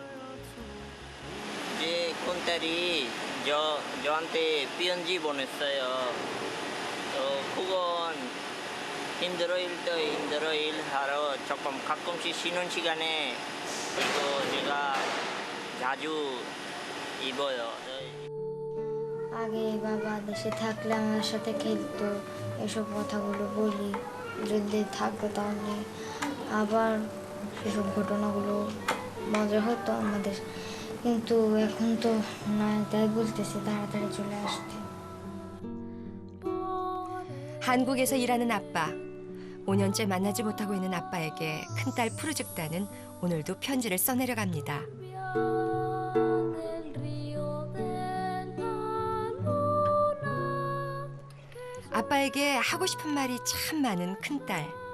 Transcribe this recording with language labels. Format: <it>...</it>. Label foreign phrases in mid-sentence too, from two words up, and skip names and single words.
<ko>제 큰딸이 저한테 편지 보냈어요. 그건 힘들어 일하러 조금 가끔씩 쉬는 시간에 또 제가 자주 입어요.</ko> <bn>আগে বাবা দেশে থাকলে আমার সাথে খেলতো এসব কথাগুলো বলি যদি থাকতো তাহলে আবার সেসব ঘটনাগুলো মজা হতো আমাদের কিন্তু এখন তো না তাই বলতেছে তাড়াতাড়ি চলে আসতে</bn> <ko>한국에서 일하는 아빠. 5년째 만나지 못하고 있는 아빠에게 큰딸 푸르죽다는 오늘도 편지를 써내려갑니다. 아빠에게 하고 싶은 말이 참 많은 큰딸.</ko>